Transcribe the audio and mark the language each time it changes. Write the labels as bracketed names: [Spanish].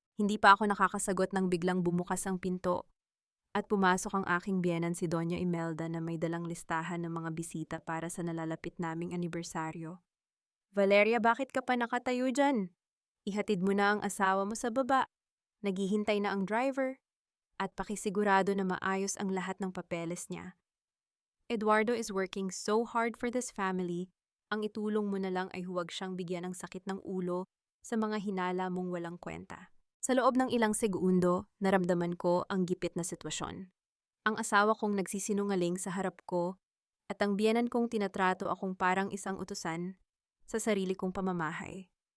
[Filipino] Hindi pa ako nakakasagot nang biglang bumukas ang pinto at pumasok ang aking biyenan, si Doña Imelda, na may dalang listahan ng mga bisita para sa nalalapit naming anibersaryo. "Valeria, bakit ka pa nakatayo dyan? Ihatid mo na ang asawa mo sa baba. Naghihintay na ang driver. At pakisigurado na maayos ang lahat ng papeles niya. [English] Eduardo is working so hard for this family. [Filipino] Ang itulong mo na lang ay huwag siyang bigyan ng sakit ng ulo sa mga hinala mong walang kwenta." Sa loob ng ilang segundo, naramdaman ko ang gipit na sitwasyon. Ang asawa kong nagsisinungaling sa harap ko at ang biyenan kong tinatrato akong parang isang utusan sa sarili kong pamamahay.